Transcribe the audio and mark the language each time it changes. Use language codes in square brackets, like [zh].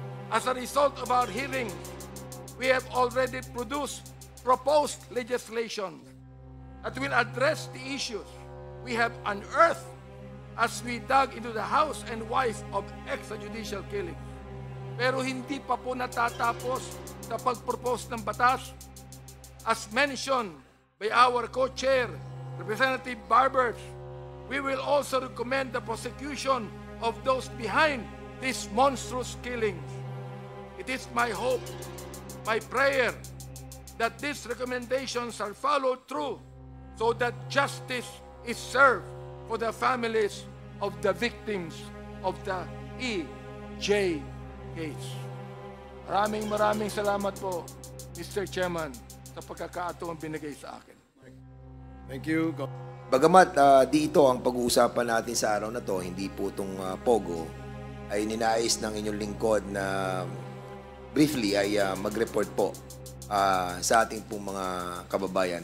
[en] As a result of our hearing, we have already proposed legislation that will address the issues we have unearthed as we dug into the house and wife of extrajudicial killings. [tl] Pero hindi pa po natatapos sa pag-propose ng batas. [en] As mentioned by our co-chair, Representative Barbers, we will also recommend the prosecution of those behind these monstrous killings. It is my hope, my prayer, that these recommendations are followed through so that justice is served for the families of the victims of the EJ case. [tl] Maraming salamat po, Mr. Chairman, sa pagkakataong binigay sa akin. [en] Thank you. [tl] Bagamat di ito ang pag-uusapan natin sa araw na to, hindi po itong Pogo, ay ninais ng inyong lingkod na [en] briefly [tl] ay mag-report po sa ating pong mga kababayan.